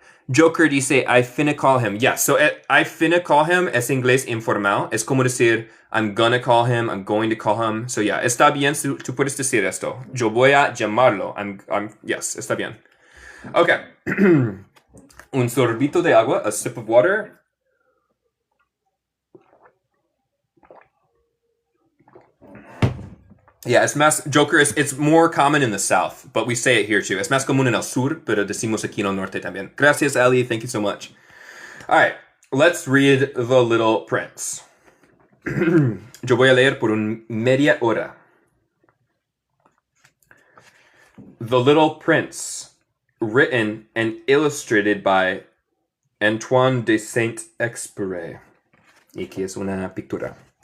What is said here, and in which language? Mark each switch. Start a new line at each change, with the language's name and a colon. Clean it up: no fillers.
English: Joker dice, I finna call him. Yeah, so I finna call him
Spanish: es inglés informal. Es como decir,
English: I'm gonna call him, I'm going to call him.
Spanish: So yeah, está bien, tú puedes decir esto. Yo voy a llamarlo. Yes, está bien. Ok. Un sorbito de agua,
English: a sip of water. Yeah, Joker, it's more common in the South, but we say it here too.
Spanish: Es más común en el sur, pero decimos aquí en el norte también. Gracias, Ali.
English: Thank you so much. All right, let's read The Little Prince.
Spanish: Yo voy a leer por media hora.
English: The Little Prince, written and illustrated by Antoine de Saint-Exupéry.
Spanish: Y aquí es una pintura.